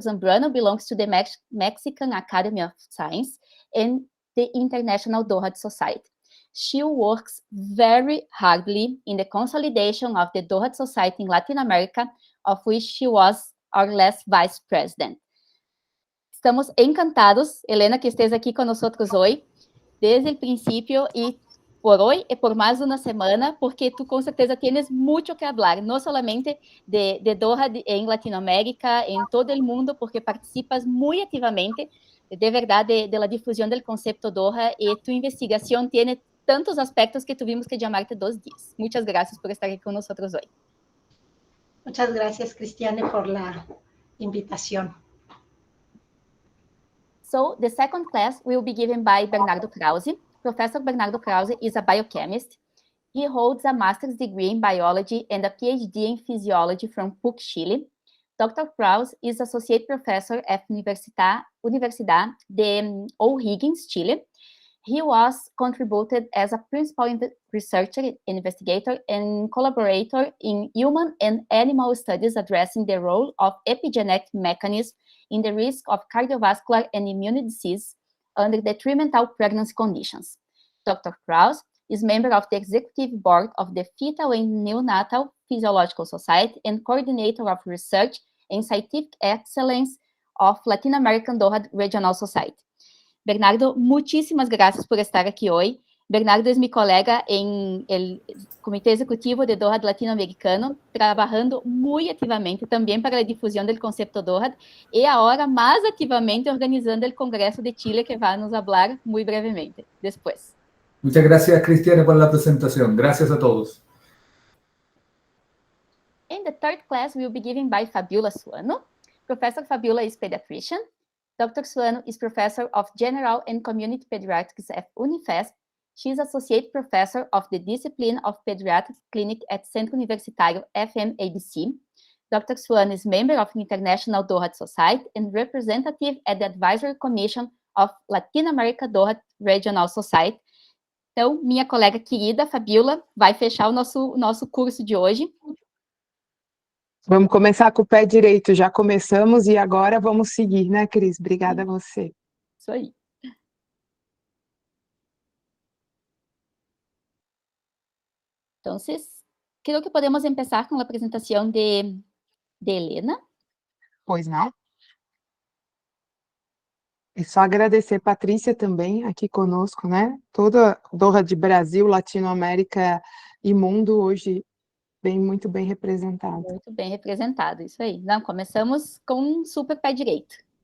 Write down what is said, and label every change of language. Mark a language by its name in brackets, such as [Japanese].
[English] Zambrano belongs to the Mexican Academy of Science and the International DOHaD Society. She works very hardly in the consolidation of the DOHaD Society in Latin America, of which she was our last vice president. [Spanish] Estamos encantados, Elena, que estés aquí con nosotros hoy, desde el principio y por hoy y por más una semana, porque tú con certeza tienes mucho que hablar, no solamente de DOHaD en Latinoamérica, en todo el mundo, porque participas muy activamente, de verdad, de la difusión del concepto DOHaD, y tu investigación tiene tantos aspectos que tuvimos que llamarte 2 días. Muchas gracias por estar aquí con nosotros hoy. Muchas gracias, Cristiane, por la invitación. [English] So, the second class will be given by Bernardo Krause. Professor Bernardo Krause is a biochemist. He holds a master's degree in biology and a PhD in physiology from PUC Chile. Dr. Krause is associate professor at Universidad de O'Higgins, Chile. He was contributed as a principal researcher, investigator, and collaborator in human and animal studies addressing the role of epigenetic mechanisms in the risk of cardiovascular and immune disease under detrimental pregnancy conditions. Dr. Krause is member of the executive board of the Fetal and Neonatal Physiological Society and coordinator of research and scientific excellence of Latin American DOHaD Regional Society. [Spanish] Bernardo, muchísimas gracias por estar aquí hoy. Bernardo es mi colega en el Comité Ejecutivo de DOHaD Latinoamericano, trabajando muy activamente también para la difusión del concepto DOHaD y ahora más activamente organizando el Congreso de Chile, que va a nos hablar muy brevemente después. Muchas gracias, Cristiane, por la presentación. Gracias a todos. [English] And the third class will be given by Fabiola Suano. Professor Fabiola is pediatrician. Dr. Suano is professor of general and community pediatrics at Unifesp. She is associate professor of the discipline of pediatric clinic at Centro Universitário FMABC. Dr. Suano is member of the International DOHaD Society and representative at the Advisory Commission of Latin America DOHaD Regional Society. [Portuguese] Então, minha colega querida, Fabiola, vai fechar o nosso curso de hoje. Vamos começar com o pé direito, já começamos e agora vamos seguir, né, Cris? Obrigada a você. Isso aí. [Spanish] Entonces, creo que podemos empezar con la presentación de Elena. [Portuguese] Pois não? E só agradecer Patrícia também aqui conosco, né? Toda DOHaD Brasil, Latinoamérica e mundo hoje muito bem representado. Muito bem representado, isso aí. Não, começamos com um super pé direito.